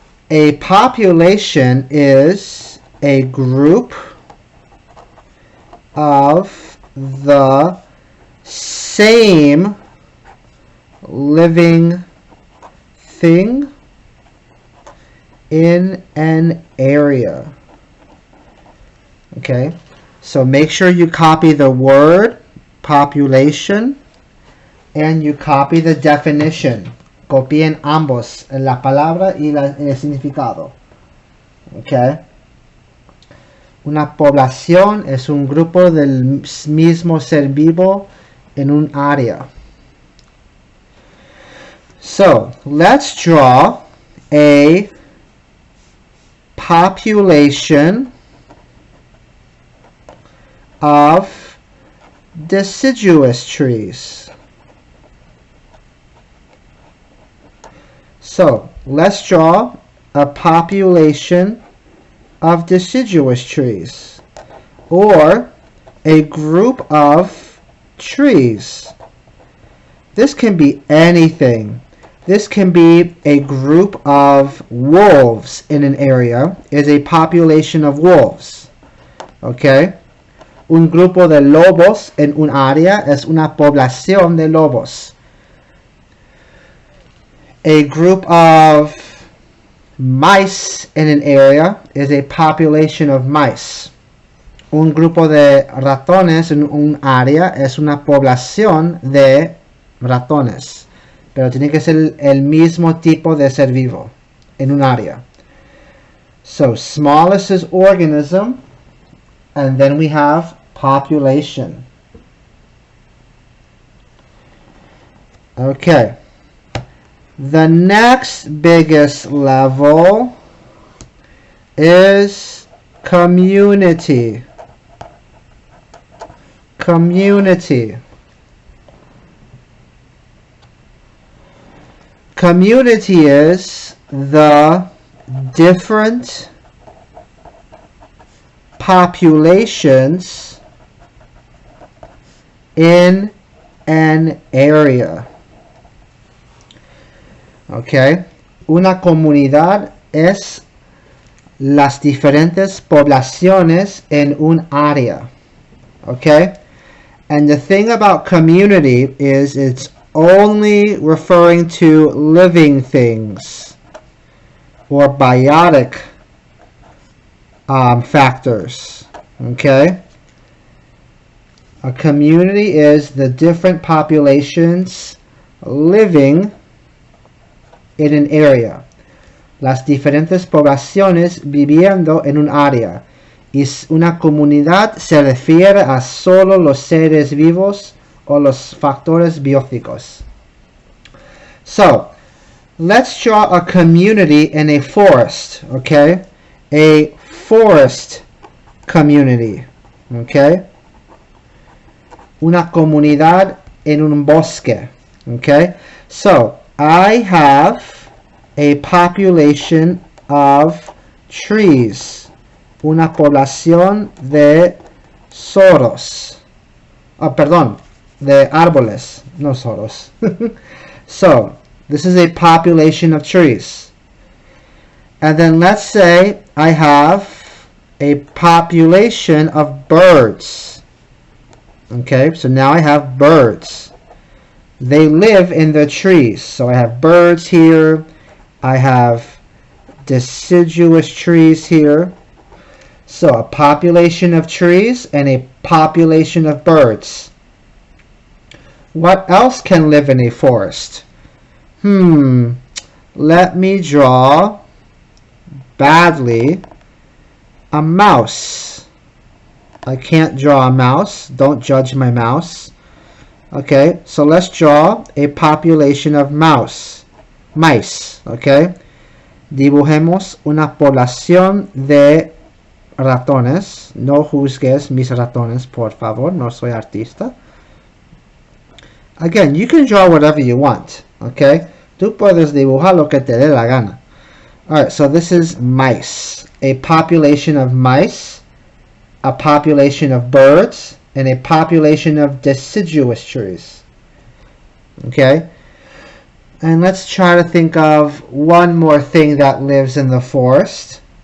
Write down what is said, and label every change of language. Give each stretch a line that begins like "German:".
English: A population is a group of the same living thing in an area. Okay, so make sure you copy the word population and you copy the definition.
Spanish: Copien ambos, la palabra y el significado. Okay. Una población es un grupo del mismo ser vivo en un área.
English: So, let's draw a population of deciduous trees. So, let's draw a population of deciduous trees, or a group of trees. This can be anything. This can be a group of wolves in an area, is a population of wolves. Okay?
Spanish: Un grupo de lobos en un área es una población de lobos.
English: A group of mice in an area is a population of mice.
Spanish: Un grupo de ratones en un área es una población de ratones. Pero tiene que ser el mismo tipo de ser vivo en un área.
English: So smallest is organism, and then we have population. Okay. The next biggest level is community. Community. Community is the different populations in an area. Okay.
Spanish: Una comunidad es las diferentes poblaciones en un área. Okay.
English: And the thing about community is it's only referring to living things or biotic factors. Okay. A community is the different populations living in an area.
Spanish: Las diferentes poblaciones viviendo en un área. Y una comunidad se refiere a solo los seres vivos o los factores bióticos.
English: So, let's draw a community in a forest, okay? A forest community, okay?
Spanish: Una comunidad en un bosque, okay?
English: So, I have a population of trees.
Spanish: Una población de zorros. Oh, perdón, de árboles, no zorros.
English: So, this is a population of trees. And then let's say I have a population of birds. Okay, so now I have birds. They live in the trees. So I have birds here. I have deciduous trees here. So a population of trees and a population of birds. What else can live in a forest? Let me draw badly a mouse. I can't draw a mouse. Don't judge my mouse. Okay, so let's draw a population of mice.
Spanish: Okay, dibujemos una población de ratones. No juzgues mis ratones, por favor. No soy artista.
English: Again, you can draw whatever you want.
Spanish: Okay, tú puedes dibujar lo que te dé la gana.
English: Alright, so this is mice. A population of mice, a population of birds, and a population of deciduous trees. Okay? And let's try to think of one more thing that lives in the forest.